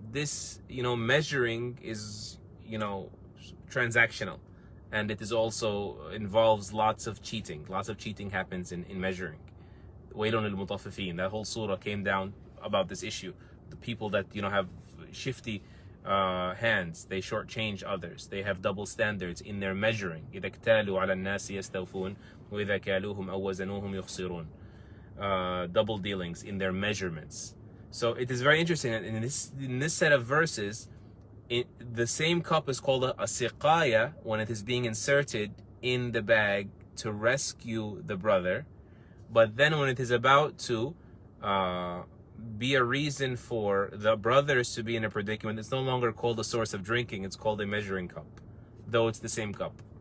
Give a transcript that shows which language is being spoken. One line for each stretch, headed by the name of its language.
English: This measuring is transactional, and it is also involves lots of cheating. Lots of cheating happens in measuring. Waylun al-mutaffifin. That whole surah came down about this issue. The people that have shifty hands, they shortchange others. They have double standards in their measuring.
Arabic: إذا اكتالوا على الناس يستوفون وإذا كالوهم أو وزنوهم يخسرون.
English: Double dealings in their measurements. So it is very interesting that in this set of verses, the same cup is called a siqaya when it is being inserted in the bag to rescue the brother. But then when it is about to be a reason for the brothers to be in a predicament, it's no longer called a source of drinking, it's called a measuring cup, though it's the same cup.